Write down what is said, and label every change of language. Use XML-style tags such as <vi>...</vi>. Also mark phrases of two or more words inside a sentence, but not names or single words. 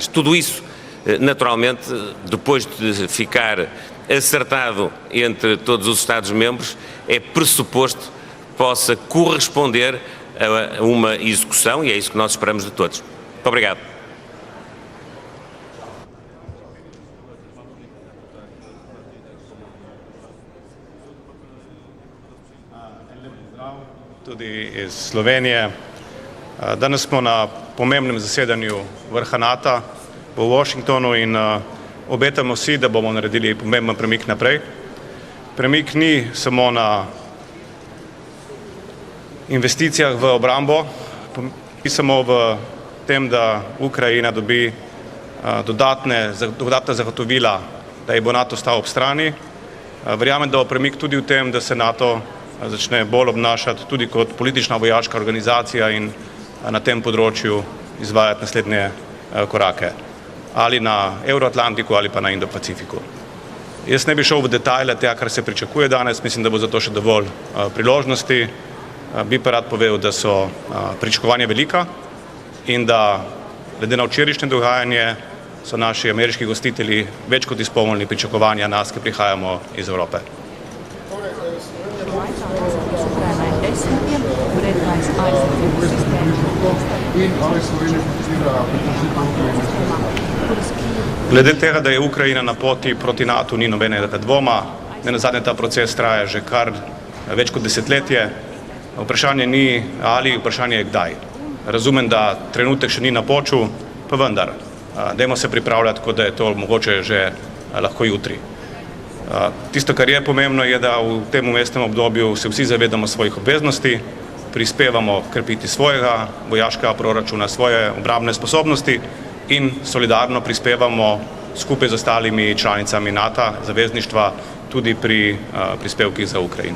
<pt>Tudo isso, naturalmente, depois de ficar acertado entre todos os Estados-membros, é pressuposto que possa corresponder a uma execução e é isso que nós esperamos de todos. Muito obrigado.</pt> <sl>Tudi iz Slovenije. Danes smo na pomembnem zasedanju vrha NATO v Washingtonu in obetamo si, da bomo naredili pomemben premik naprej. Premik ni samo na investicijah v obrambo, ni samo v tem, da Ukrajina dobi dodatna zagotovila, da ji bo NATO stal ob strani. Verjamem, da bo premik tudi v tem, da se NATO začne bolj obnašati tudi kot politična vojaška organizacija in na tem področju izvajati naslednje korake. Ali na Euroatlantiku ali pa na Indo-Pacifiku. Jaz ne bi šel v detajle tega, kar se pričakuje danes, mislim, da bo za to še dovolj priložnosti. Bi pa rad povedal, da so pričakovanja velika in da glede na včerajšnje dogajanje so naši ameriški gostitelji več kot izpolnili pričakovanja nas, ki prihajamo iz Evrope. Glede tega, da je Ukrajina na poti proti NATO, ni nobenega dvoma. Nenazadnje ta proces traja že kar več kot desetletje. Vprašanje ni ali, vprašanje je kdaj. Razumem, da trenutek še ni napočil, pa vendar. Dajmo se pripravljati, kot da je to mogoče že lahko jutri. Tisto, kar je pomembno, je, da v tem umestnem obdobju se vsi zavedamo svojih obveznosti, prispevamo krepiti svojega vojaškega proračuna, svoje obrambne sposobnosti in solidarno prispevamo skupaj z ostalimi članicami NATO, zavezništva, tudi pri prispevkih za Ukrajino.</sl>